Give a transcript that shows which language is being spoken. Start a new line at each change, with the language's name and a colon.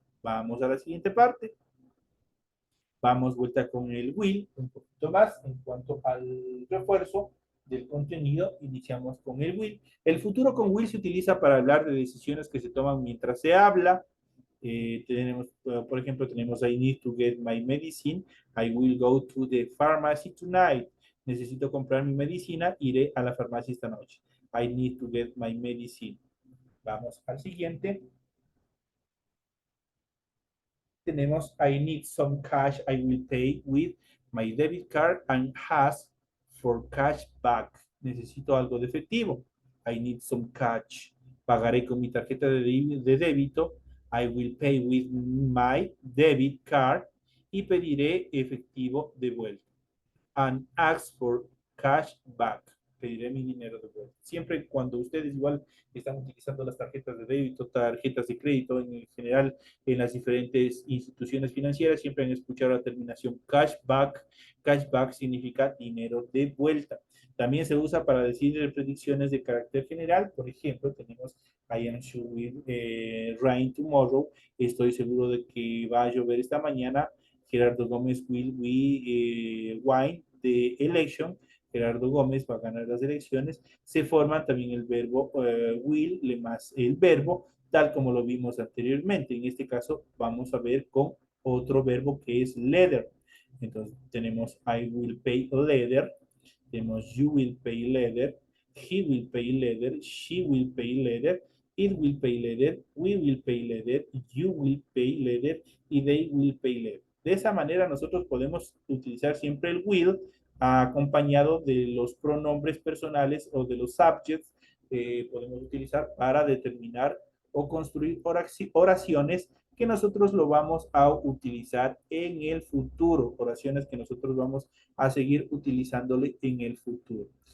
Spanish: Vamos a la siguiente parte. Vamos vuelta con el will, un poquito más en cuanto al refuerzo del contenido. Iniciamos con el will. El futuro con will se utiliza para hablar de decisiones que se toman mientras se habla. Por ejemplo, tenemos
English: I need to get my medicine. I will go to the pharmacy tonight.
Spanish: Necesito comprar mi medicina. Iré a la farmacia esta noche.
English: I need to get my medicine.
Spanish: Vamos al siguiente. Tenemos
English: I need some cash, I will pay with my debit card and ask for cash back.
Spanish: Necesito algo de efectivo.
English: I need some cash.
Spanish: Pagaré con mi tarjeta de débito.
English: I will pay with my debit card
Spanish: y pediré efectivo de vuelta.
English: And ask for cash back.
Spanish: Pediré mi dinero de vuelta. Siempre cuando ustedes igual están utilizando las tarjetas de débito, tarjetas de crédito, en general en las diferentes instituciones financieras, siempre han escuchado la terminación cashback. Cashback significa dinero de vuelta. También se usa para decir predicciones de carácter general. Por ejemplo, tenemos
English: I am sure will rain tomorrow.
Spanish: Estoy seguro de que va a llover esta mañana.
English: Gerardo Gómez will win the election.
Spanish: Gerardo Gómez va a ganar las elecciones. Se forma también el verbo will más el verbo, tal como lo vimos anteriormente. En este caso vamos a ver con otro verbo que es later. Entonces tenemos
English: I will pay later, tenemos you will pay later, he will pay later, she will pay later, it will pay later, we will pay later, you will pay later y they will pay later.
Spanish: De esa manera nosotros podemos utilizar siempre el will acompañado de los pronombres personales o de los subjects. Podemos utilizar para determinar o construir oraciones que nosotros lo vamos a utilizar en el futuro, oraciones que nosotros vamos a seguir utilizándole en el futuro.